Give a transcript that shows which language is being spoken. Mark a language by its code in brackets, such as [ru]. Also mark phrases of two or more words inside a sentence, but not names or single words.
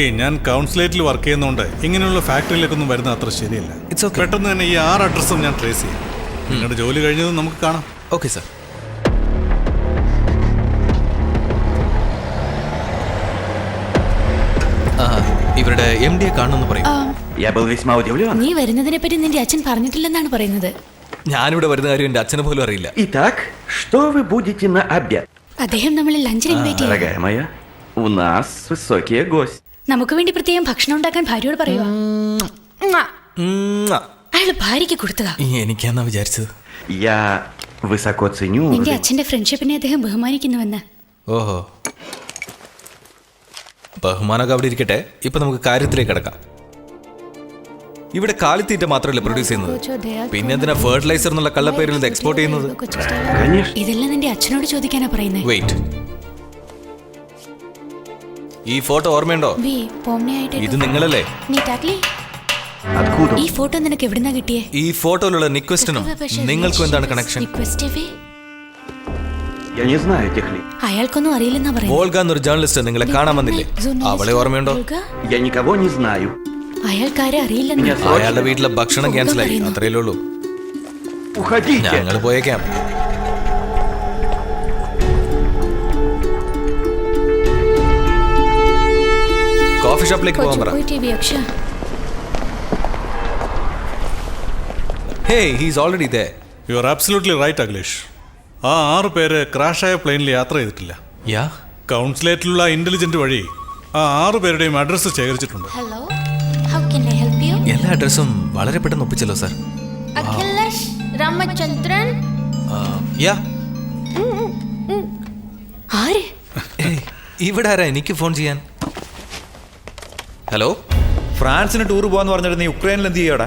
[ml] അഗെയിൻ, ഞാൻ കൗൺസിലേറ്റിൽ വർക്ക് ചെയ്യുന്നതുകൊണ്ട് ഇങ്ങനെയുള്ള ഫാക്ടറിയിലേക്കൊന്നും വരുന്നത് അത്ര ശരിയല്ല. [en] It's okay. [ml] പെട്ടെന്ന് തന്നെ ഈ 6 അഡ്രസ്സും ഞാൻ ട്രേസ് ചെയ്യാം. നിങ്ങളുടെ ജോലി കഴിഞ്ഞതും നമുക്ക് കാണാം. [en] okay sir. [ml] ഇവരുടെ MD കാണണമെന്ന് പറയും. [ru] Я был весьма удивлен. [ml] നീ വരുന്നതിനെ പറ്റി നിന്റെ അച്ഛൻ പറഞ്ഞിട്ടില്ലെന്നാണ് പറയുന്നത്. ഞാനിവിടെ വരുന്ന കാര്യം എൻ്റെ അച്ഛനെ പോലും അറിയില്ല. [ru] Итак, что вы будете на обед? [ml] അദ്ദേഹം നമ്മളെ ലഞ്ചിന് ഇൻവൈറ്റ് ചെയ്യും. [ru] Дорогая моя, у нас высокие гости. [ml] നമുക്ക് വേണ്ടി പ്രത്യേകം ഭക്ഷണം ഉണ്ടാക്കാൻ ഭാര്യയോട് പറയുക. അയാള് ഭാര്യയ്ക്ക് കൊടുത്തതാ. എനിക്കാന്നാ വിചാരിച്ചത്. [ru] Я Высоко ценю [ml] നിന്റെ [ru] уровень. [ml] അച്ഛന്റെ ഫ്രണ്ട്ഷിപ്പിനെ അദ്ദേഹം ബഹുമാനിക്കുന്നുവെന്ന്. ഓഹോ, ബഹുമാനമൊക്കെ അവിടെ ഇരിക്കട്ടെ. ഇപ്പൊ നമുക്ക് കാര്യത്തിലേക്ക് കിടക്കാം. ഇവിടെ കാലിത്തീറ്റ മാത്രമല്ല പ്രൊഡ്യൂസ് ചെയ്യുന്നത്, പിന്നെ എന്തിനാ ഫെർട്ടിലൈസർ എന്നുള്ള കള്ളപ്പേരിൽ ഇത് എക്സ്പോർട്ട് ചെയ്യുന്നത്? [ru] Конечно. [ml] ഇതെല്ലാം നിന്റെ അച്ഛനോട് ചോദിക്കാനാ പറയുന്നത്. വെയിറ്റ്, ഈ ഫോട്ടോ ഓർമ്മയുണ്ടോ? ഇത് നിങ്ങളല്ലേ? [ru] Откуда? [ml] ഈ ഫോട്ടോ നിനക്ക് എവിടുന്നാ കിട്ടിയേ? ഈ ഫോട്ടോയിലുള്ള നിക്വസ്റ്റിനും നിങ്ങൾക്കും എന്താണ് കണക്ഷൻ? [ru] Я не знаю этих лиц. [ml] അയാൾക്കൊന്നും അറിയില്ലെന്നാ പറയുന്നത്. വോൾഗ എന്നൊരു ജേർണലിസ്റ്റ് നിങ്ങളെ കാണാൻ വന്നില്ലേ? അവളെ ഓർമ്മയുണ്ടോ? [ru] Я никого не знаю. [ml] അയാൾക്കാരെ അറിയില്ലെന്ന്. [ru] Меня срочно. [ml] അയാളുടെ വീട്ടിലെ ഭക്ഷണം ക്യാൻസൽ ആയി, അത്രയേ ഉള്ളൂ. [ru] Уходите. [ml] ഞങ്ങൾ പോയേക്കാം. കോഫി ഷോപ്പിലേക്ക് പോകാൻ പറ. [en] hey, he's already there. you are absolutely right അഖിലേഷ്. [ml] ആ 6 പേര് ക്രാഷായ പ്ലെയിനിൽ യാത്ര ചെയ്തിട്ടില്ല. യാ, കൗൺസിലേറ്റിലുള്ള ഇന്റലിജന്റ് വഴി ആ 6 പേരുടെയും അഡ്രസ്സ് ശേഖരിച്ചിട്ടുണ്ട്. ഹലോ, [en] how can I help you? [ml] എല്ലാ അഡ്രസ്സും വളരെ പെട്ടെന്ന് ഒപ്പിച്ചല്ലോ സാർ. അഖിലേഷ് രാമചന്ദ്രൻ. യാ, ആര്? ഏയ്, ഇവിടെ ആരാ എനിക്ക് ഫോൺ ചെയ്യാൻ? ഹലോ, ഫ്രാൻസിന് ടൂർ പോകാന്ന് പറഞ്ഞിട്ട് നീ യുക്രൈനിൽ എന്ത് ചെയ്യടാ?